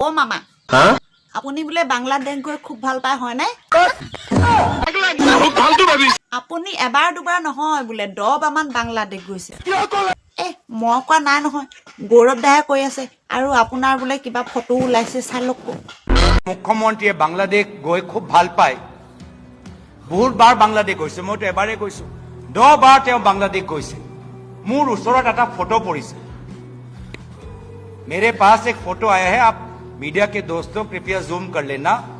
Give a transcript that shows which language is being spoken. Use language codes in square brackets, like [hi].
[as] অ' মামা, আপুনি বোলে বাংলাদেশ গৈ খুব ভাল পায়, হয়নে? আপুনি এবাৰ দুবাৰ নহয় বোলে 10 বাৰমান বাংলাদেশ গৈছে। মই কোৱা নাই নহয়, গৌৰৱ দাহে কৈ আছে। আৰু আপোনাৰ বোলে কিবা ফটো ওলাইছে, চাই লওক। মুখ্যমন্ত্ৰীয়ে বাংলাদেশ গৈ খুব ভাল পায়, বহুত বাৰ বাংলাদেশ গৈছে, মইতো এবাৰেই গৈছোঁ। 10 বাৰ তেওঁ বাংলাদেশ গৈছে। মোৰ ওচৰত এটা ফটো পৰিছে, [hi] मेरे पास एक फोटो आया है, आप मीडिया के दोस्तों कृपया जूम कर लेना।